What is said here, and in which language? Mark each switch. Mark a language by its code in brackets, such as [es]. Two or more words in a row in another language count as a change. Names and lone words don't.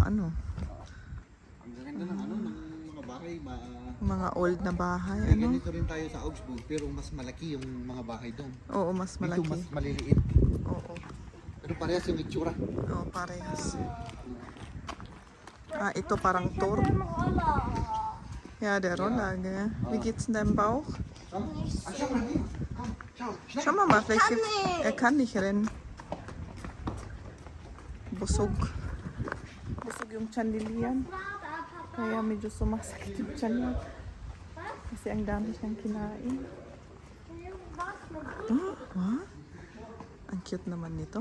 [tl] Ang ganda ng ng mga bahay. Mga old na bahay, Ganito rin tayo sa Augsburg, pero mas malaki yung mga bahay doon. Oo, mas malaki. Dito mas maliliit. Oo. Pero parehas yung itsura. Oo, parehas. Ito parang tour. [de] Ja, der Rollage. Wie geht's in deinem Bauch? Schau mal, vielleicht er kann nicht rennen. [tl] Busog. Busog yung tiyan ni Liam. Kaya medyo sumasakit yung tiyan niya. Kasi ang dami siyang kinain. Wow. Ang cute naman nito.